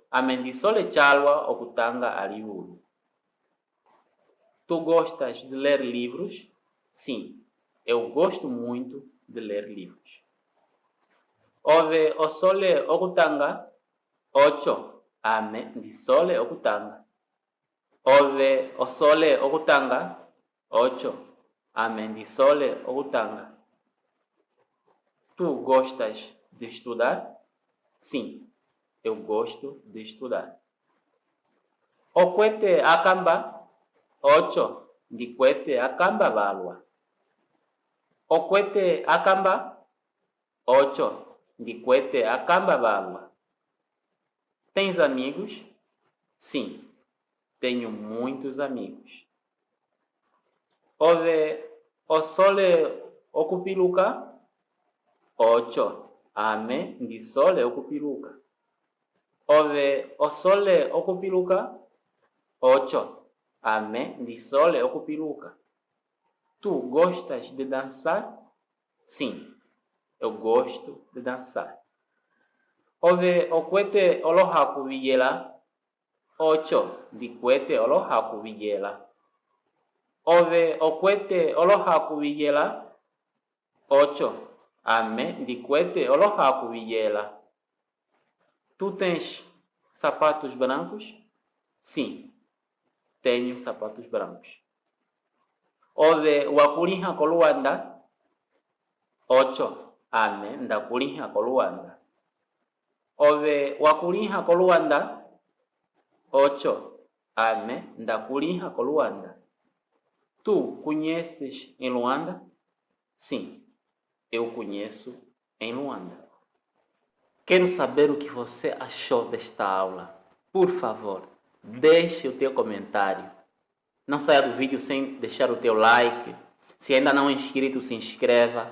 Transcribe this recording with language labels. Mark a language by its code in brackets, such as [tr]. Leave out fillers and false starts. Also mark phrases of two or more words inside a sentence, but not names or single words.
[umb] Amendisole chalwa okutanga alivulu. [pt] Tu gostas de ler livros? Sim, eu gosto muito de ler livros. [umb] Ove osole okutanga? Ocho. Amendisole okutanga. Ove osole okutanga? Ocho. Amendisole okutanga. [pt] Tu gostas de estudar? Sim, eu gosto de estudar. [umb] Okwete akamba? Ocho. Ndikwete akamba valwa. Okwete akamba? Ocho. Ndikwete akamba valwa. [pt] Tens amigos? Sim, tenho muitos amigos. [umb] Ove osole okupiluka? Ocho. Ame ndisole okupiluka. Ove osole okupiluka? Ocho. Ame ndisole okupiluka. [pt] Tu gostas de dançar? Sim, eu gosto de dançar. [umb] Ove okwete olohaku viyela? Ocho. Ndikwete olohaku viyela. Ove okwete olohaku viyela? Ocho. Ame ndikwete olohaku viyela. [pt] Tu tens sapatos brancos? Sim, tenho sapatos brancos. [umb] Ove wakuliha koluanda? Ocho. Ame ndakuliha koluanda. Ove wakuliha koluanda? Ocho. Ame ndakuliha koluanda. [pt] Tu conheces em Luanda? Sim, eu conheço em Luanda. Quero saber o que você achou desta aula. Por favor, deixe o teu comentário. Não saia do vídeo sem deixar o teu like. Se ainda não é inscrito, se inscreva.